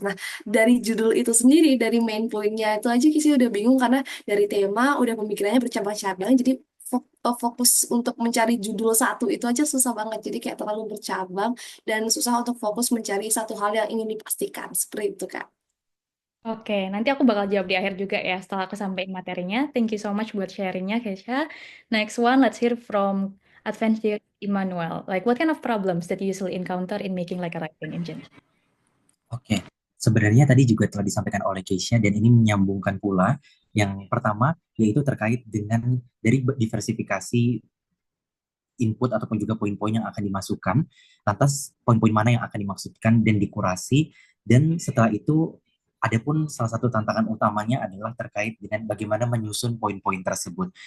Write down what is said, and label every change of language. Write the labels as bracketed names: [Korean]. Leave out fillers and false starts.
[Indonesian] Nah, dari judul itu sendiri, dari main pointnya itu aja sih udah bingung karena dari tema udah pemikirannya bercabang-cabang, jadi fokus untuk mencari judul satu itu aja susah banget. Jadi kayak terlalu bercabang dan susah untuk fokus mencari satu hal yang ingin dipastikan. Seperti itu, Kak. Oke, nanti aku bakal jawab di akhir juga ya setelah aku sampaikan materinya. [English] Thank you so much [Indonesian] buat sharingnya, [English] Keisha. Next one, let's hear from Adventure Emmanuel. Like, what kind of problems that you usually encounter in making like a writing engine? [Indonesian] Oke, sebenarnya tadi juga telah disampaikan oleh Keisha dan ini menyambungkan pula yang pertama yaitu terkait dengan dari diversifikasi input ataupun juga poin-poin yang akan dimasukkan, lantas poin-poin mana yang akan dimaksudkan dan dikurasi, dan setelah itu adapun salah satu tantangan utamanya adalah terkait dengan bagaimana menyusun poin-poin tersebut.